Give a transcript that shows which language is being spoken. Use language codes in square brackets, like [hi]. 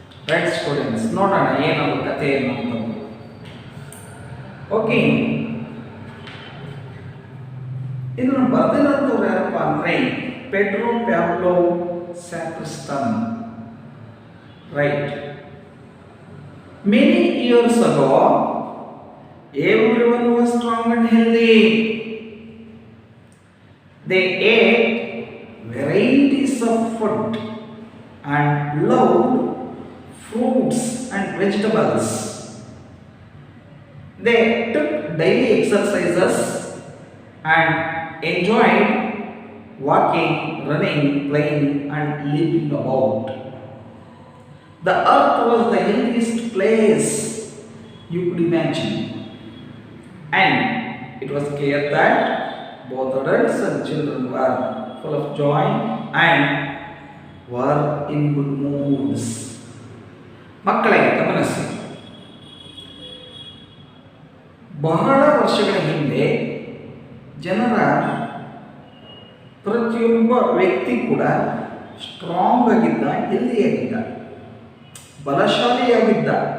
[kn] Right students, ನೋಡೋಣ ಏನದು ಕಥೆ ಅನ್ನೋಂಥದ್ದು. ಓಕೆ, ಇದನ್ನು ಬರೆದಿರೋಂಥವ್ರು ಯಾರಪ್ಪ ಅಂದರೆ Pedro Pablo ಸ್ಯಾಕ್ರಿಸ್ಟನ್. Right. [en] Many years ago, everyone was strong and healthy. They ate varieties of food and loved fruits and vegetables. They took daily exercises and enjoyed walking, running, playing, and leaping about. The earth was the healthiest place you could imagine, and it was clear that both adults and children were full of joy and were in good moods. [kn] ಮಕ್ಕಳೇ ಗಮನಿಸಿ, ಬಹಳ ವರ್ಷಗಳ ಹಿಂದೆ ಜನರ ಪ್ರತಿಯೊಬ್ಬ ವ್ಯಕ್ತಿ ಕೂಡ strong ಆಗಿದ್ದ, ಹೆಲ್ದಿಯಾಗಿದ್ದ, ಬಲಶಾಲಿಯಾಗಿದ್ದ.